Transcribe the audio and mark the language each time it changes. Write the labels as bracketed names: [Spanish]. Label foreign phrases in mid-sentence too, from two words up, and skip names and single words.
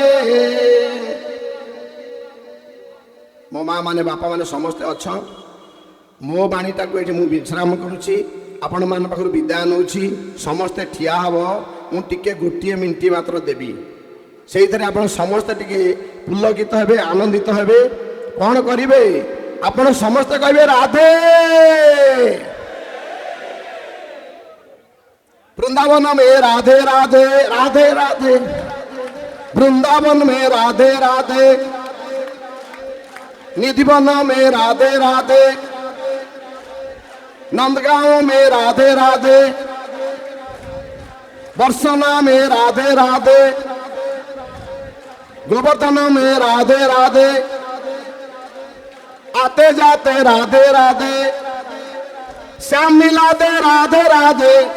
[Odia] ମୋ ମା ମାନେ ବାପା ମାନେ ସମସ୍ତେ ଅଛ ମୋ ବାଣୀଟାକୁ ଏଠି ମୁଁ ବିଶ୍ରାମ କରୁଛି ଆପଣମାନଙ୍କ ପାଖରୁ ବିଦାୟ ନେଉଛି ସମସ୍ତେ ଠିଆ ହେବ ମୁଁ ଟିକେ ଗୋଟିଏ ମିନିଟ୍ ମାତ୍ର ଦେବି ସେଇଥିରେ ଆପଣ ସମସ୍ତେ ଟିକେ ପୁଲକିତ ହେବେ ଆନନ୍ଦିତ ହେବେ। କ'ଣ କରିବେ ଆପଣ ସମସ୍ତେ କହିବେ [Hindi] ରାଧେ वृंदावन में राधे राधे राधे राधे वृंदावन में राधे राधे निधिवन में राधे राधे नंदगांव में राधे राधे बरसना में राधे राधे गोवर्धन में राधे राधे आते जाते राधे राधे श्याम मिलाते राधे राधे